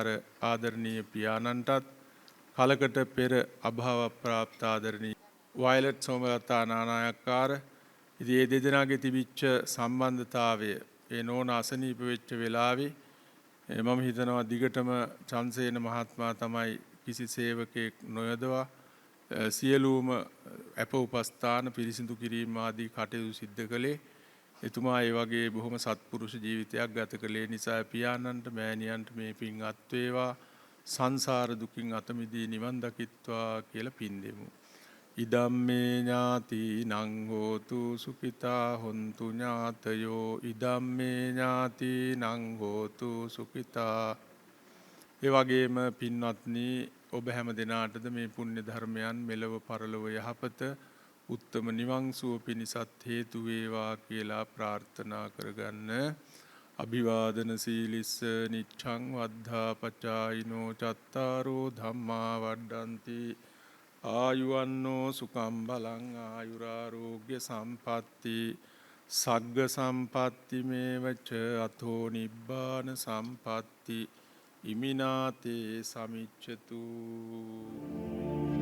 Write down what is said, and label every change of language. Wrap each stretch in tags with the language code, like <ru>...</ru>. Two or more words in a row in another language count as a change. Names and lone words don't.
<si>ආදරණීය පියාණන්ටත් කලකට පෙර අභාව ප්‍රාප්ත ආදරණීය වයලට් සෝමලතා නානායක්කාර ඉතින් මේ දෙදෙනාගේ තිබිච්ච සම්බන්ධතාවය ඒ නෝන අසනීප වෙච්ච වෙලාවේ මම හිතනවා දිගටම චන්සේන මහත්මයා තමයි කිසි සේවකයෙක් නොයදවා සියලුම අප උපස්ථාන පිරිසිදු කිරීම ආදී කටයුතු සිද්ධ කළේ. එතුමා ඒ වගේ බොහොම සත්පුරුෂ ජීවිතයක් ගත කළේ නිසා පියාණන්ට මෑණියන්ට මේ පින් අත් වේවා සංසාර දුකින් අත මිදී නිවන් දකිත්වා කියලා පින් දෙමු.</si> <pi>ඉදම්මේ ඥාතිනං හෝතු සුඛිතා හොන්තු ඥාතයෝ ඉදම්මේ ඥාතිනං හෝතු සුඛිතා.</pi> <si>ඒ වගේම පින්වත්නි ඔබ හැම දෙනාටද මේ පුණ්‍ය ධර්මයන් මෙලව පරලොව යහපත උත්තම නිවන් සුව පිණිසත් හේතු වේවා කියලා ප්‍රාර්ථනා කරගන්න.</si> <pi>අභිවාදන සීලිස්ස නිච්ඡං වද්ධා පචායිනෝ චත්තාරෝ ධම්මා වඩ්ඩಂತಿ ආයුවන්නෝ සුඛං බලං ආයුරාෝග්‍ය සම්පatti සග්ග සම්පatti මේවච අතෝ නිබ්බාන සම්පatti ඉමිනාතේ සමිච්ඡතු.</pi>